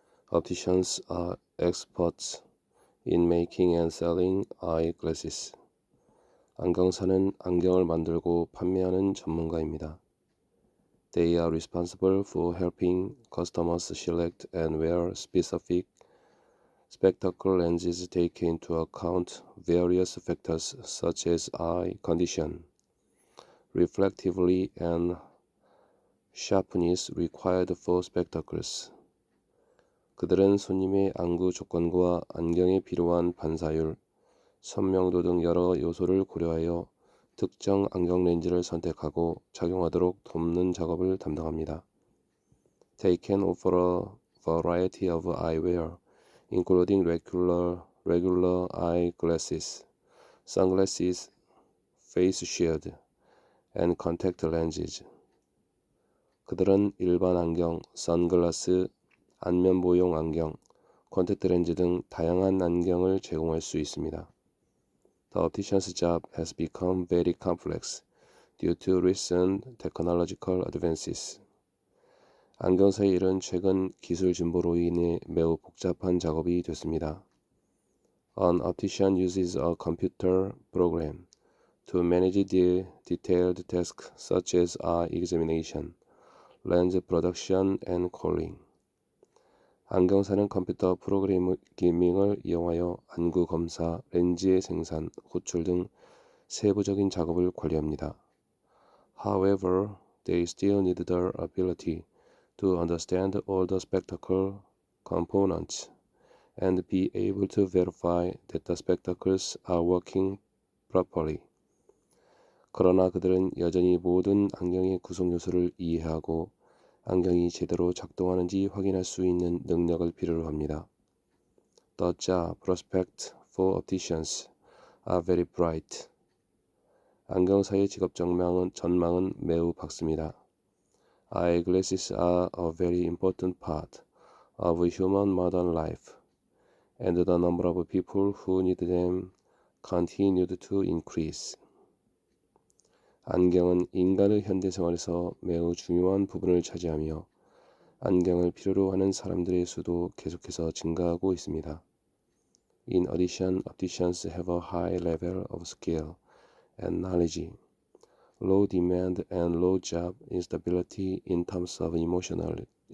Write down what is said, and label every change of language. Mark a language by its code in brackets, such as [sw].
[en] Opticians are experts in making and selling eyeglasses. [ko] 안경사는 안경을 만들고 판매하는 전문가입니다. [en] They are responsible for helping customers select and wear specific spectacle lenses take into account various factors such as eye condition, reflectivity, and sharpness required for spectacles. [ko] 그들은 손님의 안구 조건과 안경에 필요한 반사율, 선명도 등 여러 요소를 고려하여 특정 안경 렌즈를 선택하고 착용하도록 돕는 작업을 담당합니다. [en] They can offer a variety of eyewear, including regular eyeglasses, sunglasses, face shield, and contact lenses. [ko] 그들은 일반 안경, 선글라스, 안면 보용 안경, 콘택트 렌즈 등 다양한 안경을 제공할 수 있습니다. [en] The optician's job has become very complex due to recent technological advances. [ko] 안경사의 일은 최근 기술 진보로 인해 매우 복잡한 작업이 됐습니다. [en] An optician uses a computer program to manage the detailed tasks such as eye examination, lens production, and calling. [ko] 안경사는 컴퓨터 프로그래밍을 이용하여 안구 검사, 렌즈의 생산, 호출 등 세부적인 작업을 관리합니다. [en] However, they still need the ability to understand all the spectacle components and be able to verify that the spectacles are working properly. [ko] 그러나 그들은 여전히 모든 안경의 구성 요소를 이해하고 안경이 제대로 작동하는지 확인할 수 있는 능력을 필요로 합니다. [en] The job prospects for opticians are very bright. [ko] 안경사의 직업 전망은 매우 밝습니다. [en] Eyeglasses are a very important part of human modern life, and the number of people who need them continued to increase. [ko] 안경은 인간의 현대 생활에서 매우 중요한 부분을 차지하며 안경을 필요로 하는 사람들의 수도 계속해서 증가하고 있습니다. [en] In addition, opticians have a high level of skill and knowledge, low demand and low job instability in terms of emotionality.